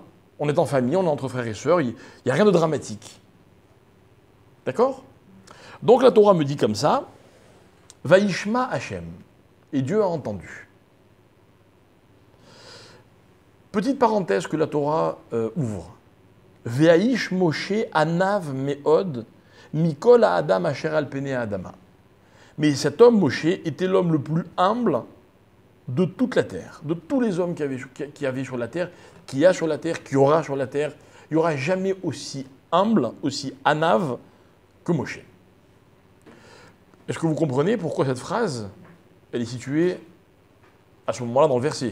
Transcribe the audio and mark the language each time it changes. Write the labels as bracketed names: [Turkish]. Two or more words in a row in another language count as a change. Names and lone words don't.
[French] On est en famille, on est entre frères et sœurs. Il n'y a rien de dramatique. D'accord? Donc, la Torah me dit comme ça, [Hebrew] וישמע השם. [French] Et Dieu a entendu. Petite parenthèse que la Torah ouvre. [Hebrew] והאיש משה ענו מאד מכל האדם אשר על פני האדמה. [French] Mais cet homme, Moshe, était l'homme le plus humble de toute la terre, de tous les hommes qui avaient sur la terre, qui a sur la terre, qui aura sur la terre. Il n'y aura jamais aussi humble, aussi anav que Moshe. Est-ce que vous comprenez pourquoi cette phrase, elle est située à ce moment-là dans le verset?